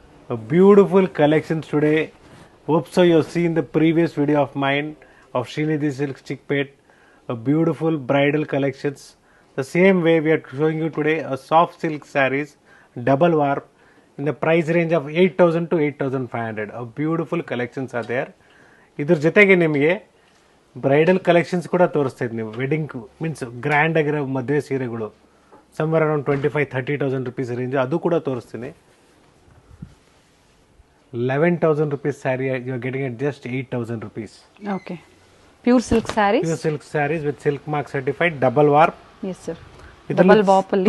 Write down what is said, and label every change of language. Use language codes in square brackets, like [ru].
[en] A beautiful collections today. Hope so you've seen the previous video of mine of Srinidhi Silks Chickpet. A beautiful bridal collections. The same way we are showing you today a soft silk sarees, double warp in the price range of 8,000 to 8,500. A beautiful collections are there. [kn] ಇದ್ರ ಜೊತೆಗೆ ನಿಮಗೆ bridal collections ಕೂಡ ತೋರಿಸ್ತಾ ಇದ್ದೀನಿ. [en] wedding means [kn] grand ಆಗಿರೋ ಮದುವೆ ಸೀರೆಗಳು [en] somewhere around 25,000-30,000 rupees range [kn] ಅದು ಕೂಡ ತೋರಿಸ್ತೀನಿ. [en] 11,000 rupees saree you are getting at just 8,000 rupees. Okay. Pure silk sarees. Pure silk sarees with silk mark certified double warp. Yes sir. Double warp [kn] ಅಲ್ಲಿ